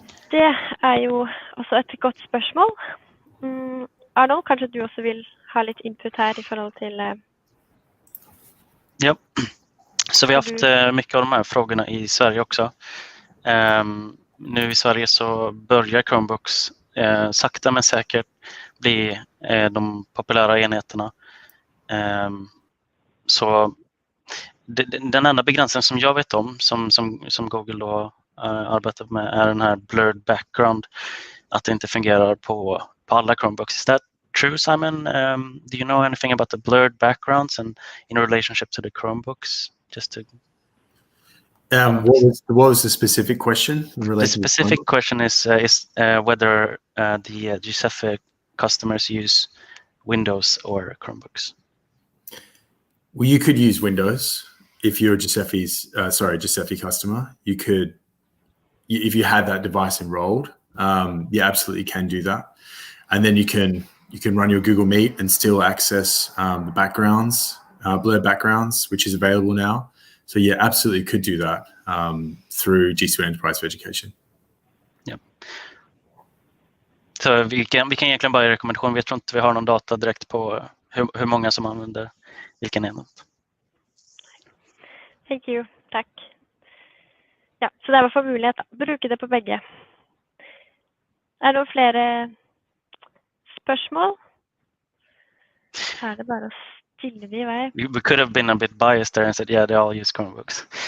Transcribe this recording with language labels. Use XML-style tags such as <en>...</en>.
<no>Det jo også et godt spørsmål. Arnold, kanskje du også vil ha litt input her i forhold till...</no> <sv>Ja, så vi har haft mycket av de här frågorna i Sverige också. Nu i Sverige så börjar Chromebooks sakta men säkert bli de populära enheterna. Så den enda begränsningen som jag vet om som Google då arbetat med är den här blurred background, att det inte fungerar på alla Chromebooks.</sv> <en>Is that true, Simon? Do you know anything about the blurred backgrounds and in relationship to the Chromebooks? Just to... What was the specific question? The specific question is whether the Giuseppe customers use Windows or Chromebooks. Well, you could use Windows if you're a Giuseppe customer. You could, if you had that device enrolled, you absolutely can do that. And then you can run your Google Meet and still access the backgrounds, blur backgrounds, which is available now. So yeah, absolutely could do that through G Suite Enterprise for Education.</en> <sv>Ja. Så vi kan egentligen bara ge rekommendation. Vi tror inte vi har någon data direkt på hur många som använder vilken enhet.</sv> <en>Thank you.</en> <sv>Tack.</sv> <no>Ja, så det var for mulighet. Bruke det på begge. Det noen flere spørsmål? Det bare å stille de i vei.</no> <en>We could have been a bit biased there and said, yeah, they all use Chromebooks.</en>